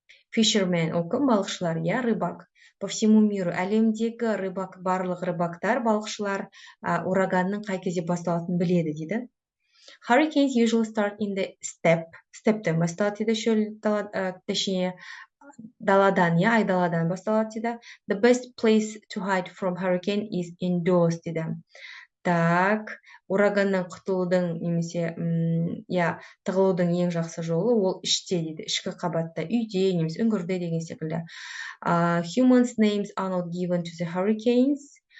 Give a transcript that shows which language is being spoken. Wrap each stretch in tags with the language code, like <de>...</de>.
<kk>Fishermen, ол кім? Балықшылар, я, рыбак.</kk> <ru>По всему миру,</ru> <kk>әлемдегі рыбак, барлық рыбактар, балықшылар ураганның қай кезде басталатынын біледі дейді.</kk> <en>Hurricanes usually start in the</en> <kk>steppe-тен басталады дейді, шөл</kk> <ru>точнее</ru> <kk>даладан, я, айдаладан басталады дейді.</kk> <en>The best place to hide from hurricane is indoors</en> <kk>дейді.</kk> <ru>Так,</ru> <kk>ураганнан құтылудың немесе тығылудың ең жақсы жолы ол іште дейді, ішкі қабатта, үйде немесе үңгірде деген секілді.</kk> <en>Humans' names are not given to the hurricanes.</en>